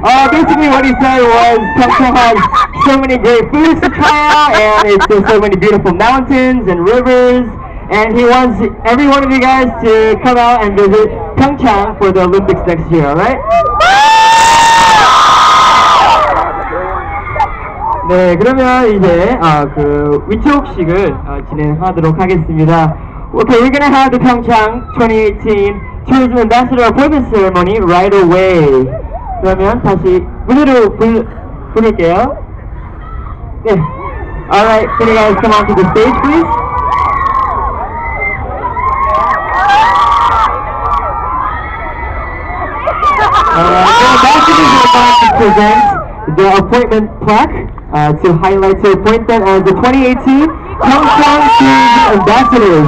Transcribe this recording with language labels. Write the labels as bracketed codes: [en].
[en] Basically what he said was Pyeongchang has so many great foods to try and it's just so many beautiful mountains and rivers and he wants every one of you guys to come out and visit Pyeongchang for the Olympics next year, alright? [ko] 네, 그러면 이제 그 위촉식을 진행하도록 하겠습니다. [en] Okay, we're gonna have the Pyeongchang 2018 Tourism Ambassador Appointment Ceremony right away. [ko] 그러면 다시 무대로 부를게요. 네. [en] Alright, can you guys come onto the stage, please? The ambassadors are about to present the appointment plaque to highlight to appoint them as the 2018 Pyeongchang Tourism Ambassadors.